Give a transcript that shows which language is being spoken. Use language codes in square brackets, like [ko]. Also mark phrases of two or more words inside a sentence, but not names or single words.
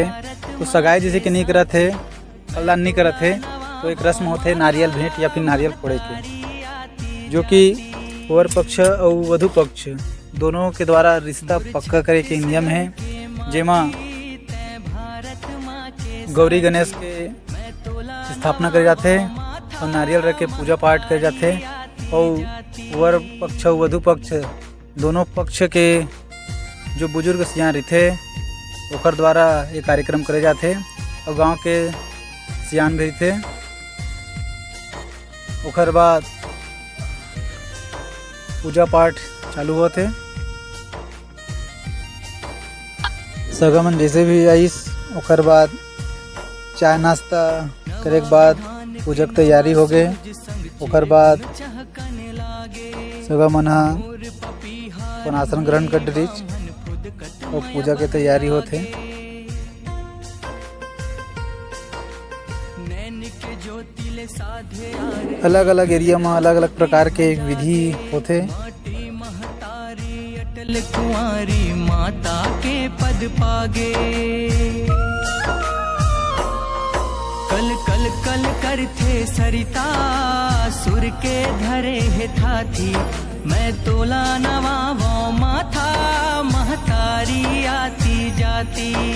[hne] तो सगाई जैसे कि नहीं करते, कल्याण नहीं करते, तो एक रस्म होते नारियल भेंट या फिर नारियल फोड़े के, जो कि वर पक्ष और वधु पक्ष दोनों के द्वारा रिश्ता पक्का करे के नियम है। जेमा गौरी गणेश के स्थापना करे जाते और नारियल रख के पूजा पाठ करे जाते। और वर पक्ष और वधु पक्ष दोनों पक्ष के जो बुजुर्ग सियान रहते ओकर द्वारा ये कार्यक्रम करे जाते। और गांव के सियान भी थे। ओकर बाद पूजा पाठ चालू होते। सगमन जैसे भी आइस, ओकर बाद चाय नाश्ता करे के बाद पूजा की तैयारी हो गए। ओकर बाद सगमन अपन आसन ग्रहण कर लीच और पूजा के तैयारी होते। अलग अलग एरिया में अलग अलग प्रकार के विधि होते। कुंवारी माता के पद पागे, कल कल कल करथे सरिता सुर के धरे है थाथी। मैं तोला नवावो माथा महतारी आती जाती।